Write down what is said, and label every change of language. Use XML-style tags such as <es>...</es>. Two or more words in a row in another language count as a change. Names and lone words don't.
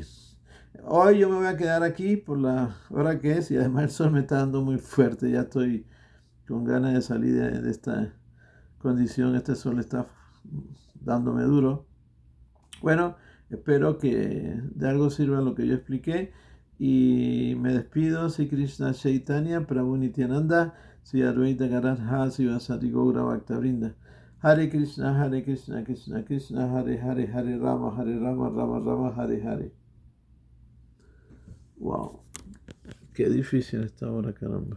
<es>Hoy yo me voy a quedar aquí por la hora que es y además el sol me está dando muy fuerte, ya estoy con ganas de salir de esta condición, este sol está dándome duro. Bueno, espero que de algo sirva lo que yo expliqué y me despido.</es> <sa>Sri Krishna Chaitanya Prabhu Nityananda Sri Advaita Gadadhara Sivasati Gaura Bhaktavrinda. Hare Krishna Krishna Krishna Hare Hare Hare Rama Rama Rama Hare Hare.</sa> <es>Wow, qué difícil esta hora, caramba.</es>